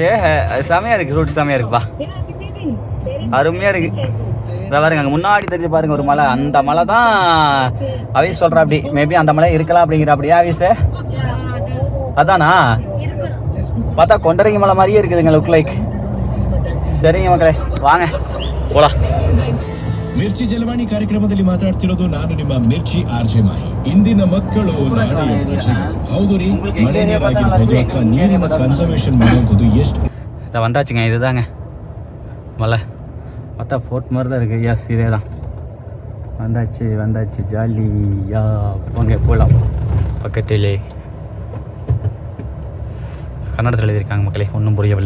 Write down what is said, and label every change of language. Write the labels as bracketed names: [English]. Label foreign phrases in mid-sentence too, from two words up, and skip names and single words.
[Tamil] செமையாக இருக்குது, ரோடு செமையாக இருக்குப்பா, அருமையாக இருக்குது. இதை பாருங்க, அங்கே முன்னாடி தெரிஞ்சு பாருங்க ஒரு மலை. அந்த மலை தான் அவிஸ் சொல்கிறா, அப்படி மேபி அந்த மலை இருக்கலாம் அப்படிங்கிற. அப்படியே அவிஸ் அதானா? பார்த்தா கொண்டரங்கி மலை மாதிரியே இருக்குதுங்க, [English] look like. [Tamil] சரிங்க மக்களே, வாங்க போலாம். [Kannada] ಮಿರ್ಚಿ ಜಲವಾಣಿ ಕಾರ್ಯಕ್ರಮದಲ್ಲಿ ಮಾತಾಡ್ತಿರೋದು ನಾನು ನಿಮ್ಮ ಮಿರ್ಚಿ ಆರ್ಜೆ ಮಾಯಿ. ಇಂದಿನ ಮಕ್ಕಳು ನಾಳೆಯ ಪ್ರಜೆಗಳು. ಹೌದು ರೀ, ಮಳೆ ನೀರಾಗಿರ್ಬೋದು ಅಥವಾ ನೀರಿನ ಕನ್ಸರ್ವೇಷನ್ ಮಾಡುವಂಥದ್ದು ಎಷ್ಟು. [Tamil] இதை வந்தாச்சுங்க, இதுதாங்க மலை. பார்த்தா ஃபோர்ட் மாதிரி தான் இருக்குது. எஸ், இதே தான். வந்தாச்சு ஜாலியா போங்க, போகலாம். பக்கத்திலே கன்னடத்தில் எழுதியிருக்காங்க மக்களே, ஒன்றும் புரியவில்லை.